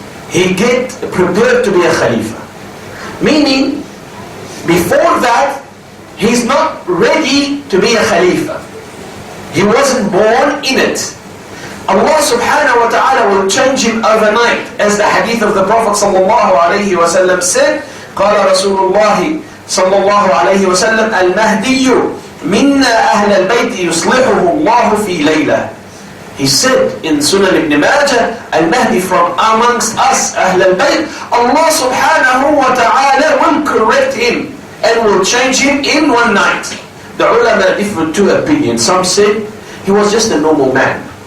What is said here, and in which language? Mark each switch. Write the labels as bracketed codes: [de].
[en] He get prepared to be a Khalifa. Meaning, before that, he's not ready to be a Khalifa. He wasn't born in it. Allah subhanahu wa ta'ala will change him overnight. [ar] As the hadith of the Prophet sallallahu alayhi wa sallam said, قال رسول الله صلى الله عليه وسلم المهدي منا أهل البيت يصلحه الله في ليلة. [en] He said in Sunan ibn Majah, Al-Mahdi from amongst us, Ahl al-Bayt, Allah subhanahu wa ta'ala will correct him and will change him in one night. The ulama differ two opinions. Some said he was just a normal man.